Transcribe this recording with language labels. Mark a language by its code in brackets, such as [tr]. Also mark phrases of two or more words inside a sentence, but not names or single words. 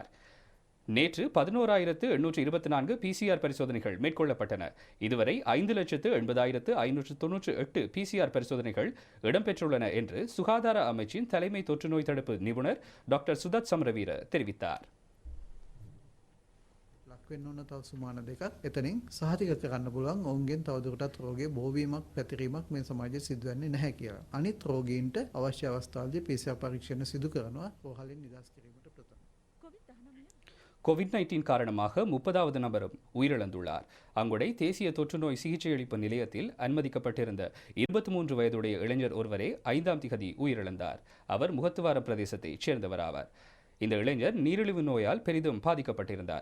[ta] நேற்று 11,824 PCR பரிசோதனைகள் மேற்கொள்ளப்பட்டன. இதுவரை 5,80,598 PCR பரிசோதனைகள் இடம்பெற்றுள்ளன என்று சுகாதார அமைச்சின் தலைமை தொற்று நோய் தடுப்பு நிபுணர் டாக்டர் சுதத் சமரவீர தெரிவித்தார். [si] වෙන්න ඕන තව සුමාන දෙකක් එතනින් සහතික කරන්න පුළුවන් ඔවුන්ගෙන් තවදුරටත් රෝගයේ බෝවීමක් පැතිරීමක් මේ සමාජයේ සිදුවන්නේ නැහැ කියලා. අනිත් රෝගීන්ට අවශ්‍ය අවස්ථාවලදී PCR පරීක්ෂණ සිදු කරනවා රෝහලින් නිදහස් කිරීමට ප්‍රථම. [ta] கோவிட்-19 காரணமாக 30வது நபரும் உயிரிழந்துள்ளார். அங்குடை தேசிய தொற்றுநோய் சிகிச்சையளிப்பு நிலையத்தில் அனுமதிக்கப்பட்டிருந்த 23 வயதுடைய இளைஞர் ஒருவரே 5ஆம் திகதி உயிரிழந்தார். அவர் முகத்துவார பிரதேசத்தைச் சேர்ந்தவர் ஆவார். இந்த இளைஞர் நீரிழிவு நோயால் பெரிதும் பாதிக்கப்பட்டிருந்தார்.